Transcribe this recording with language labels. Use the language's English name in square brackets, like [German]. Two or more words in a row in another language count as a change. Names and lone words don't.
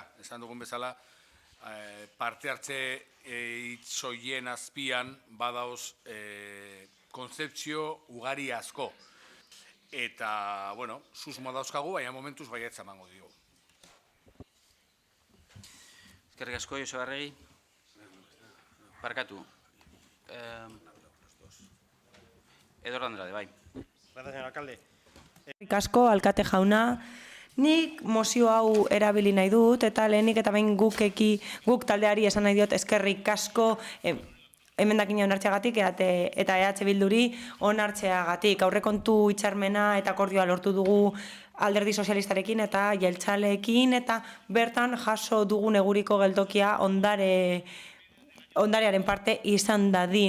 [Basque] Esan dugun bezala, parte hartze itzoien azpian badaoz konzeptzio ugari asko. Eta, bueno, susmo dauzkagu, baina momentuz baietza emango diogu. Eskerrik asko, Joseba Arregi. Barkatu. Edor Andrade, bai. [Spanish] Gracias, señor alcalde. [Basque] Eskerrik asko, alkate jauna. Nik mozio hau erabili nahi dut, eta lehenik eta behin guk taldeari esan nahi diot eskerrik asko emendakina onartzeagatik eta EH Bilduri onartzeagatik. Aurrekontu hitzarmena eta akordioa lortu dugu Alderdi Sozialistarekin eta Jeltzaleekin, eta bertan jaso dugun eguriko geltokia ondarearen parte izan dadin.